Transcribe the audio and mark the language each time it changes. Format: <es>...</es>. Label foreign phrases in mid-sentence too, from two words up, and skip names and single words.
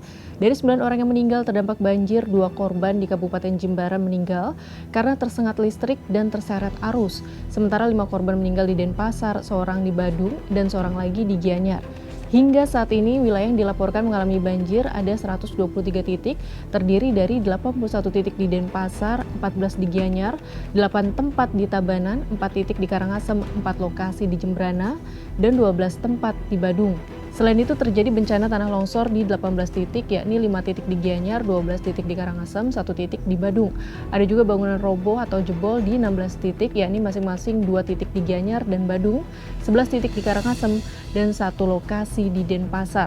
<id>Dari 9 orang yang meninggal terdampak banjir, 2 korban di Kabupaten Jimbaran meninggal karena tersengat listrik dan terseret arus. Sementara 5 korban meninggal di Denpasar, seorang di Badung, dan seorang lagi di Gianyar. Hingga saat ini, wilayah yang dilaporkan mengalami banjir ada 123 titik, terdiri dari 81 titik di Denpasar, 14 di Gianyar, 8 tempat di Tabanan, 4 titik di Karangasem, 4 lokasi di Jembrana, dan 12 tempat di Badung. Selain itu terjadi bencana tanah longsor di 18 titik, yakni 5 titik di Gianyar, 12 titik di Karangasem, 1 titik di Badung. Ada juga bangunan roboh atau jebol di 16 titik, yakni masing-masing 2 titik di Gianyar dan Badung, 11 titik di Karangasem, dan 1 lokasi di Denpasar.</id>